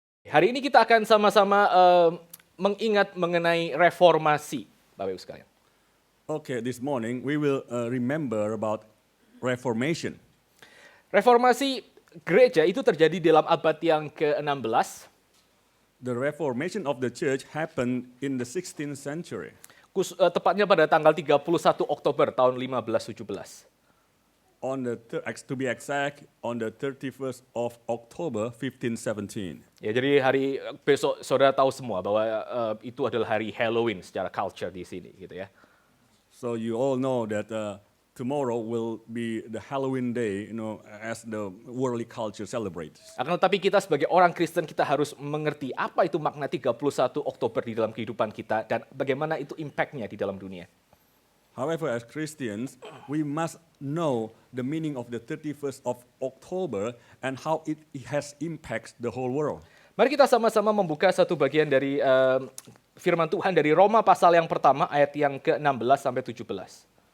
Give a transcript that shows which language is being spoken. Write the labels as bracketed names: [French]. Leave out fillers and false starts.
[Indonesian] Hari ini kita akan sama-sama mengingat mengenai reformasi, Bapak Ibu sekalian. [English] Okay, this morning we will remember about Reformation. [Indonesian] Reformasi gereja itu terjadi dalam abad yang ke-16, [English] The Reformation of the church happened in the 16th century. [Indonesian] tepatnya pada tanggal 31 Oktober tahun 1517. [English] To be exact, on the 31st of October 1517. [Indonesian] Ya, jadi hari besok saudara tahu semua bahwa itu adalah hari Halloween secara culture di sini, gitu ya. [English] So you all know that tomorrow will be the Halloween day, as the worldly culture celebrates. [Indonesian] Akan tetapi kita sebagai orang Kristen kita harus mengerti apa itu makna 31 Oktober di dalam kehidupan kita dan bagaimana itu impact-nya di dalam dunia. [English] However, as Christians, we must know the meaning of the 31st of October and how it has impacts the whole world. [Indonesian] Mari kita sama-sama membuka satu bagian dari firman Tuhan dari Roma pasal yang pertama ayat yang ke-16 sampai 17.